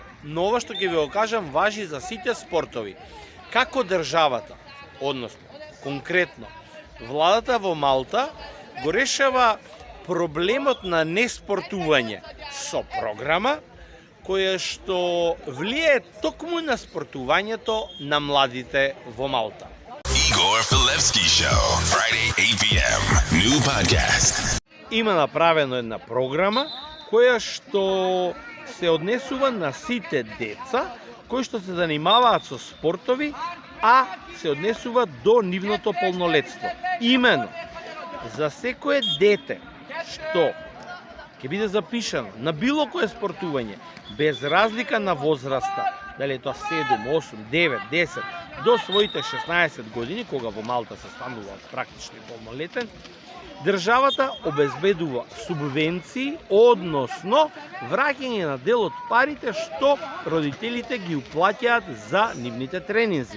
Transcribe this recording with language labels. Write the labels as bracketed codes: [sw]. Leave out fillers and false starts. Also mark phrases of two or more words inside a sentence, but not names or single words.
[mk] Но ова што ќе ви го кажам важи за сите спортови. Како државата, односно, конкретно, владата во Малта го решава проблемот на неспортување со програма која што влијае токму на спортувањето на младите во Малта. [en] Igor Filevski Show, Friday 8 p.m. New podcast. [mk] Има направено една програма која што се однесува на сите деца кои што се занимаваат со спортови, а се однесува до нивното полнолетство. Имено, за секое дете што ќе биде запишано на било кое спортување, без разлика на возраста, дали е тоа 7, 8, 9, 10, до своите 16 години, кога во Малта се станува практично полнолетен, државата обезбедува субвенции, односно враќање на дел од парите што родителите ги уплаќаат за нивните тренинзи.